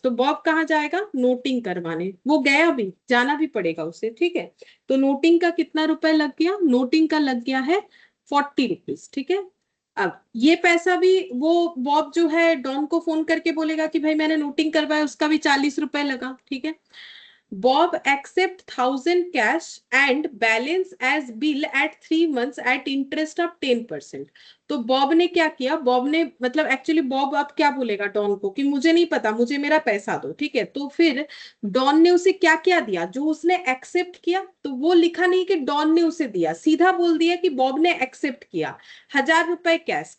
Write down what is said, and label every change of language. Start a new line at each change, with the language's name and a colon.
Hindi: तो बॉब कहाँ जाएगा नोटिंग करवाने, वो गया भी, जाना भी पड़ेगा उसे, ठीक है। तो नोटिंग का कितना रुपए लग गया, नोटिंग का लग गया है 40 रुपीज, ठीक है। अब ये पैसा भी वो बॉब जो है डॉन को फोन करके बोलेगा कि भाई मैंने नोटिंग करवाया, उसका भी 40 रुपए लगा, ठीक है।
English: Bob accept 1,000 cash and balance as bill at 3 months at interest of 10%.
Hindi: तो बॉब ने क्या किया, बॉब ने मतलब एक्चुअली बॉब अब क्या बोलेगा डॉन को कि मुझे नहीं पता, मुझे मेरा पैसा दो, ठीक है। तो फिर डॉन ने उसे क्या क्या दिया, जो उसने एक्सेप्ट किया, तो वो लिखा नहीं कि डॉन ने उसे दिया, सीधा बोल दिया कि बॉब ने एक्सेप्ट किया 1,000 रुपए कैश।